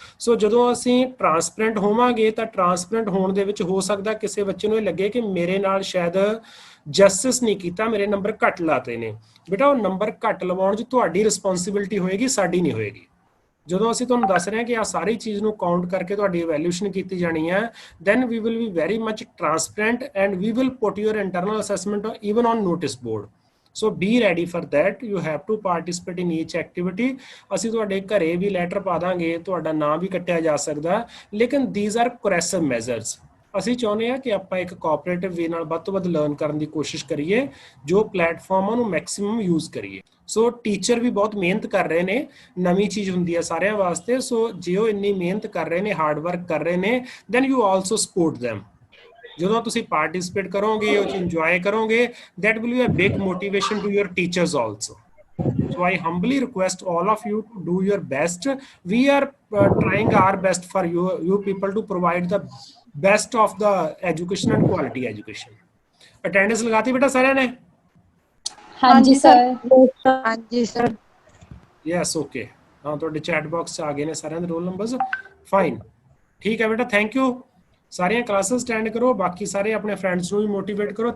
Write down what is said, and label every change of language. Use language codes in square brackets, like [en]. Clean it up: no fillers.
[pa] ਸੋ ਜਦੋਂ ਅਸੀਂ ਟਰਾਂਸਪੇਰੈਂਟ ਹੋਵਾਂਗੇ, ਤਾਂ ਟਰਾਂਸਪੇਰੈਂਟ ਹੋਣ ਦੇ ਵਿੱਚ ਹੋ ਸਕਦਾ ਕਿਸੇ ਬੱਚੇ ਨੂੰ ਇਹ ਲੱਗੇ ਕਿ ਮੇਰੇ ਨਾਲ ਸ਼ਾਇਦ ਜਸਟਿਸ ਨਹੀਂ ਕੀਤਾ, ਮੇਰੇ ਨੰਬਰ ਘੱਟ ਲਾਤੇ ਨੇ। ਬੇਟਾ, ਉਹ ਨੰਬਰ ਘੱਟ ਲਵਾਉਣ 'ਚ ਤੁਹਾਡੀ ਰਿਸਪੌਂਸਿਬਿਲਿਟੀ ਹੋਏਗੀ, ਸਾਡੀ ਨਹੀਂ ਹੋਏਗੀ। ਜਦੋਂ ਅਸੀਂ ਤੁਹਾਨੂੰ ਦੱਸ ਰਹੇ ਹਾਂ ਕਿ ਆ ਸਾਰੀ ਚੀਜ਼ ਨੂੰ ਕਾਊਂਟ ਕਰਕੇ ਤੁਹਾਡੀ ਇਵੈਲੂਏਸ਼ਨ ਕੀਤੀ ਜਾਣੀ ਹੈ, [en] then we will be very much transparent and we will put your internal assessment even on notice board. So be ready for that. You have to participate in each activity. [pa] ਅਸੀਂ ਤੁਹਾਡੇ ਘਰੇ ਵੀ letter ਪਾ ਦਾਂਗੇ, ਤੁਹਾਡਾ ਨਾਮ ਵੀ ਕੱਟਿਆ ਜਾ ਸਕਦਾ, ਲੇਕਿਨ [en] these are coercive measures. [pa] ਅਸੀਂ ਚਾਹੁੰਦੇ ਹਾਂ ਕਿ ਆਪਾਂ ਇੱਕ ਕੋਆਪਰੇਟਿਵ ਵੇ ਨਾਲ ਵੱਧ ਤੋਂ ਵੱਧ ਲਰਨ ਕਰਨ ਦੀ ਕੋਸ਼ਿਸ਼ ਕਰੀਏ, ਜੋ ਪਲੇਟਫਾਰਮਾਂ ਨੂੰ ਮੈਕਸਿਮਮ ਯੂਜ਼ ਕਰੀਏ। ਸੋ ਟੀਚਰ ਵੀ ਬਹੁਤ ਮਿਹਨਤ ਕਰ ਰਹੇ ਨੇ, ਨਵੀਂ ਚੀਜ਼ ਹੁੰਦੀ ਹੈ ਸਾਰਿਆਂ ਵਾਸਤੇ। ਸੋ ਜੇ ਉਹ ਇੰਨੀ ਮਿਹਨਤ ਕਰ ਰਹੇ ਨੇ, ਹਾਰਡ ਵਰਕ ਕਰ ਰਹੇ ਨੇ, [en] Then you also support them. [pa] ਜਦੋਂ ਤੁਸੀਂ ਪਾਰਟਿਸਿਪੇਟ ਕਰੋਗੇ, ਉਹ ਚ ਇੰਜੋਏ ਕਰੋਗੇ, [en] that will be a big motivation to your teachers also. So I humbly request all of you to do your best. We are trying our best for you people to provide the best of the education and quality education. [pa] Attendance ਲਗਾਤੀ ਬੇਟਾ ਸਾਰਿਆਂ ਨੇ? ਹਾਂਜੀ sir. ਹਾਂਜੀ sir. Yes, okay. ਹਾਂ, ਤੁਹਾਡੇ chat box 'ਚ ਆ ਗਏ ਨੇ ਸਾਰਿਆਂ ਦੇ ਰੋਲ ਨੰਬਰਸ। ਫਾਈਨ, ਠੀਕ ਹੈ ਬੇਟਾ, ਥੈਂਕ ਯੂ। ਸਾਰੀਆਂ ਕਲਾਸਿਸ ਅਟੈਂਡ ਕਰੋ, ਬਾਕੀ ਸਾਰੇ ਆਪਣੇ ਫਰੈਂਡਸ ਨੂੰ ਵੀ ਮੋਟੀਵੇਟ ਕਰੋ।